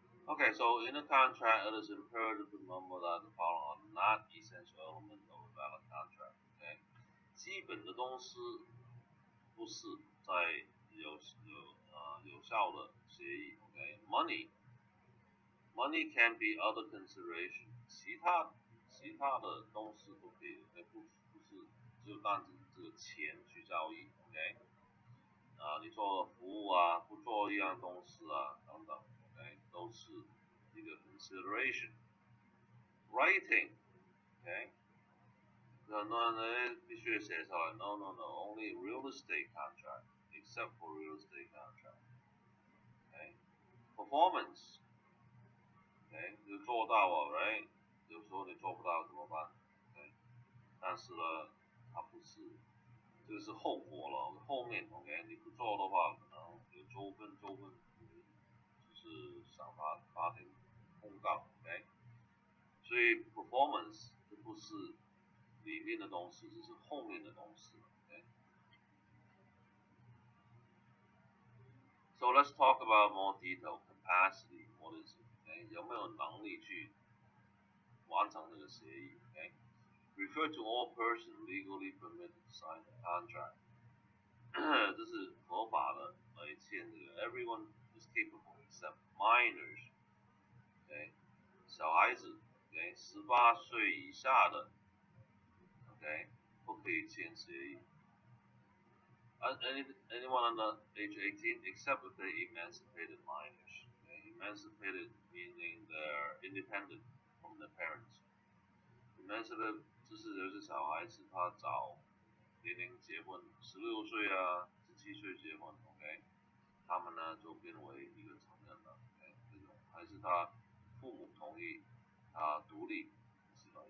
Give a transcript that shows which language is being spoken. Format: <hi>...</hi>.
<en>Okay, so in a contract, it is imperative to remember that the following are not essential elements of a valid contract.</en> <zh>Okay， 基本的东西不是在有效的协议。 Okay，</zh> <en>money can be other consideration，</en> <zh>其他的东西都可以，不是就单指这个钱去交易。 OK， 你做服务啊，不做一样东西啊，等等。都是一个 consideration。</zh> <en>Writing， OK，</en> <zh>很多人必须写下来</zh> <en>，no only real estate contract except for real estate contract。</en> <zh>Performance， 你做到了 ，right？有时候你做不到怎么办？但是呢，它不是，这个是后果了，后面 OK， 你不做的话，可能有纠纷。就是上法庭控告 ，OK， 所以 performance 这不是里面的东西，这是后面的东西 ，OK。</zh> <en>So let's talk about more detail capacity. What is it？</en> <zh>有没有能力去完成这个协议</zh> <en>？Refer to all persons legally permitted to sign the contract 。</en> <zh>这是合法的来签这个</zh> <en>，everyone is capable except minors。</en> <zh>小孩子 ，18岁以下的 ，OK， 不可以签协议。</zh> <en>Anyone under age 18 except if they emancipated minors. Emancipated meaning they're independent from their parents.</en> <zh>Emancipated 就是小孩子他早年龄结婚，16岁啊，17岁结婚 ，OK， 他们呢就变为一个成人了 ，OK， 这种还是他父母同意他独立，是吧？</zh>